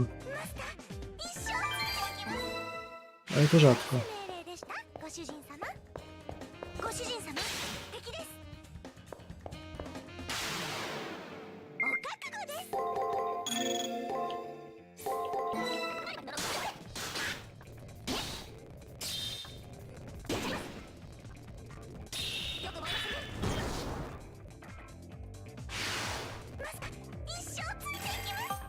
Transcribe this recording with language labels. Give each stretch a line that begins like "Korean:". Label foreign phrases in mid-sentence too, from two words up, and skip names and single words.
Japanese: 一生ついていきます。
Polish: ale to rzadko.
Japanese: 命令でした。ご主人様、ご主人様、敵です。お覚悟です。マスター、一生ついていきます。